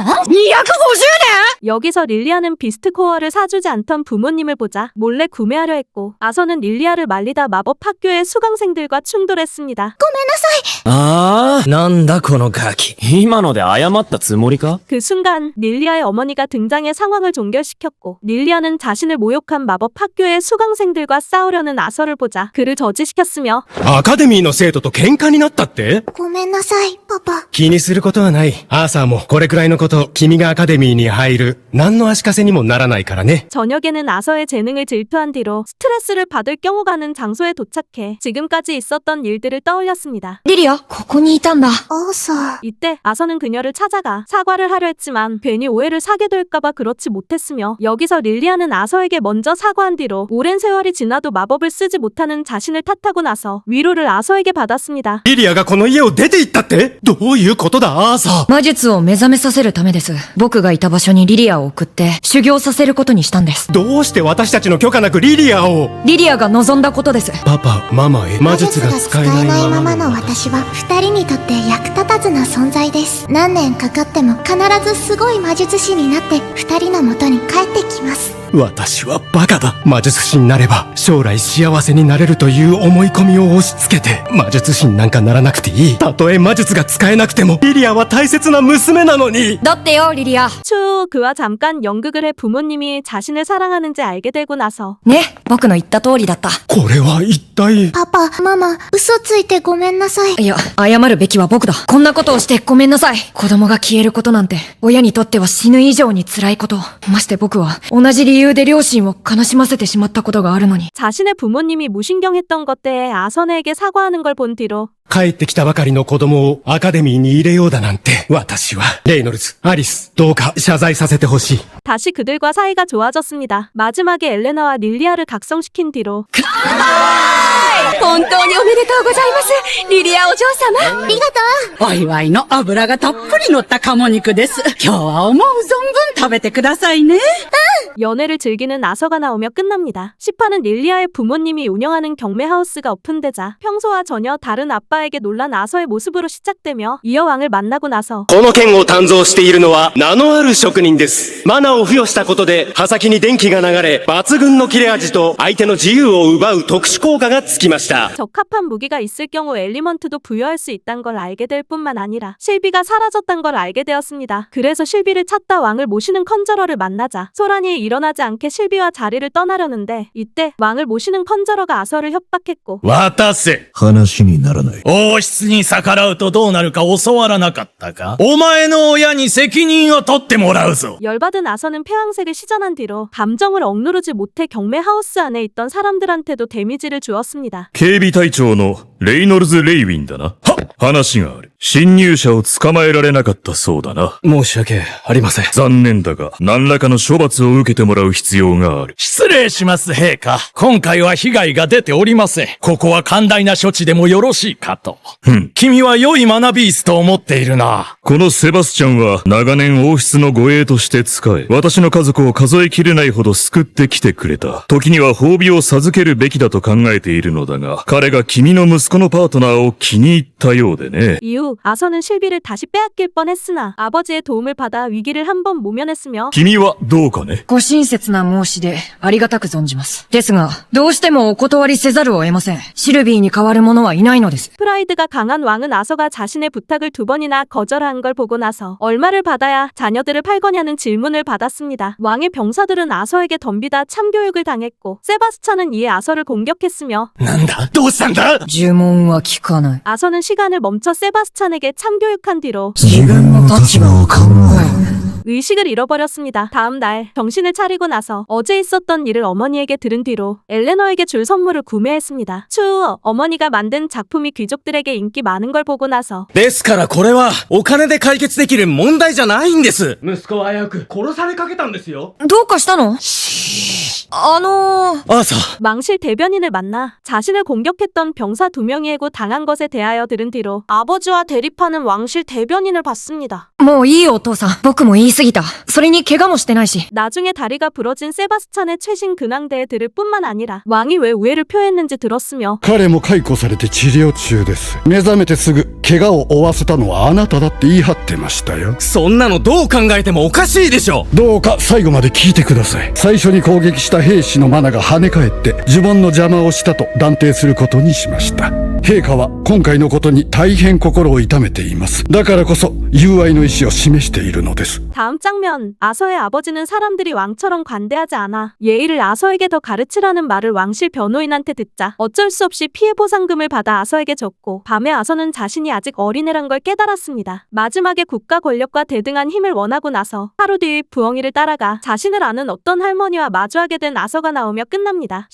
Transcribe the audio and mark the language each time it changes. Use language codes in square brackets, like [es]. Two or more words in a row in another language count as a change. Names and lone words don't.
[ja] 250 年！ [ko] 여기서 릴리아는 비스트 코어를 사주지 않던 부모님을 보자 몰래 구매하려 했고 아서는 릴리아를 말리다 마법 학교의 수강생들과 충돌했습니다. [ja] ああ、なんだこのガキ。今ので謝ったつもりか？ [ko] 그 순간 릴리아의 어머니가 등장해 상황을 종결시켰고 릴리아는 자신을 모욕한 마법 학교의 수강생들과 싸우려는 아서를 보자 그를 저지시켰으며 [ja] アカデミーの生徒と喧嘩になったって？ごめんなさい、パパ。気にすることはない。アーサーもこれくらいのこと、君がアカデミーに入る。何の足かせにもならないからね。 [ko] 저녁에는 아서의 재능을 질투한 뒤로 스트레스를 받을 경우 가는 장소에 도착해 지금까지 있었던 일들을 떠올렸습니다. [ja] リリア、ここにいたんだ。アーサー。 [ko] 이때 아서는 그녀를 찾아가 사과를 하려 했지만 괜히 오해를 사게 될까봐 그렇지 못했으며 여기서 릴리아는 아서에게 먼저 사과한 뒤로 오랜 세월이 지나도 마법을 쓰지 못하는 자신을 탓하고 나서 위로를 아서에게 받았습니다. [ja] リリアがこの家を出て行ったって？どういうことだ、アーサー。魔術を目覚めさせるためです。僕がいた場所にリリアを送って修行させることにしたんです。どうして私たちの許可なくリリアを？リリアが望んだことです。パパ、ママへ魔術が使えないままの私は二人にとって役立たずな存在です。何年かかっても必ずすごい魔術師になって二人の元に帰ってきます。私はバカだ。魔術師になれば将来幸せになれるという思い込みを押し付けて魔術師になんかならなくていい。たとえ魔術が使えなくてもリリアは大切な娘なのに。だってよ、リリア。 [ko] 추후 그와 잠깐 연극을 해 부모님이 자신을 사랑하는지 알게 되고 나서 [ja] ね、僕の言った通りだった。これは一体。パパ、ママ、嘘ついてごめんなさい。いや、謝るべきは僕だ。こんなことをしてごめんなさい。子供が消えることなんて、親にとっては死ぬ以上に辛いこと。まして僕は、同じ理由で両親を悲しませてしまったことがあるのに。 [ko] 자신의 부모님이 무신경했던 것 대해 아선에게 사과하는 걸 본 뒤로 [ja] 帰ってきたばかりの子供をアカデミーに入れようだなんて。私はレイノルズ、アリス、どうか謝罪させてほしい。 [ko] 다시 그들과 사이가 좋아졌습니다. 마지막에 엘레나와 릴리아를 각성시킨 뒤로 [ja] 本当におめでとうございます。リリアお嬢様。ありがとお祝いの油がたっぷり乗った鴨肉です。今日は思う存分食べてくださいね。 [ko] 연애를 즐기는 아서가 나오며 끝납니다. 10화는 릴리아의 부모님이 운영하는 경매하우스가 오픈되자 평소와 전혀 다른 아빠에게 놀란 아서의 모습으로 시작되며 이어 왕을 만나고 나서 [ja] この剣を鍛造しているのは名のある職人です。マナを付与したことで刃先に電気が流れ抜群の切れ味と相手の自由を奪う特殊効果がつきました。 [ko] 적합한 무기가 있을 경우 엘리먼트도 부여할 수 있다는 걸 알게 될 뿐만 아니라 실비가 사라졌다는 걸 알게 되었습니다. 그래서 실비를 찾다 왕을 모시는 컨저러를 만나자 소란이 일어나지 않게 실비와 자리를 떠나려는데 이때 왕을 모시는 컨저러가 아서를 협박했고 [ja] 渡せ。話にならない。王室に逆らうとどうなるか教わらなかったか。お前の親に責任を取ってもらうぞ。 [ko] 열받은 아서는 폐왕색을 시전한 뒤로 감정을 억누르지 못해 경매하우스 안에 있던 사람들한테도 데미지를 주었습니다. [ja] 警備隊長のレイノルズ・レイウィンだな。はっ、話がある。侵入者を捕まえられなかったそうだな。申し訳ありません。残念だが、何らかの処罰を受けてもらう必要がある。失礼します、陛下。今回は被害が出ておりません。ここは寛大な処置でもよろしいかと。君は良いマナビーストを持っているな。このセバスチャンは長年王室の護衛として仕え、私の家族を数えきれないほど救ってきてくれた。時には褒美を授けるべきだと考えているのだが、彼が君の息子のパートナーを気に入ったようでね。 [ko] 이후 아서는 실비를 다시 빼앗길 뻔했으나 아버지의 도움을 받아 위기를 한번 모면했으며 [ja] 君はどうかね。ご親切な申し出、ありがたく存じます。ですが、どうしてもお断りせざるを得ません。シルビーに代わる者はいないのです。 [ko] 프라이드가 강한 왕은 아서가 자신의 부탁을 2번이나 거절한 걸 보고 나서 얼마를 받아야 자녀들을 팔거냐는 질문을 받았습니다. 왕의 병사들은 아서에게 덤비다 참교육을 당했고 세바스찬은 이에 아서를 공격했으며 [ja] なんだどうしたんだ。呪文は聞かない。 [ko] 아서는 시간을 멈춰 세바스찬에게 참교육한 뒤로 [ja] 自分の立場を考える。 [ko] 의식을 잃어버렸습니다. 다음 날 정신을 차리고 나서 어제 있었던 일을 어머니에게 들은 뒤로 엘레너에게 줄 선물을 구매했습니다. 추후 어머니가 만든 작품이 귀족들에게 인기 많은 걸 보고 나서 [ja] ですからこれはお金で解決できる問題じゃないんです。息子は危うく殺されかけたんですよ。どうかしたの？朝、 [ko] 망실 대변인을 만나 자신을 공격했던 병사 2명이 해고 당한 것에 대하여 들은 뒤로 아버지와 대립하는 왕실 대변인을 봤습니다. [ja] もういいお父さん。僕も言い過ぎた。それに怪我もしてないし。 [ko] 나중에 다리가 부러진 세바스찬의 최신 근황대에 들을 뿐만 아니라 왕이 왜 우애를 표했는지 들었으며 [ja] 彼も解雇されて治療中です。目覚めてすぐ怪我を負わせたのはあなただって言い張ってましたよ。そんなのどう考えてもおかしいでしょ。どうか最後まで聞いてください。最初に攻撃した兵士のマナが跳ね返って呪文の邪魔をしたと断定することにしました。陛下は今回のことに大変心を痛めています。だからこそ友愛の意思を示しているのです。 [ko] 다음 장면 아서의 아버지는 사람들이 왕처럼 관대하지 않아 예의를 아서에게 더 가르치라는 말을 왕실 변호인한테 듣자 어쩔 수 없이 피해 보상금을 받아 아서에게 줬고 밤에 아서는 자신이 아직 어린애란 걸 깨달았습니다. 마지막에 국가 권력과 대등한 힘을 원하고 나서 하루 뒤 부엉이를 따라가 자신을 아는 어떤 할머니와 마주하게 된 아서가 나오며 끝납니다.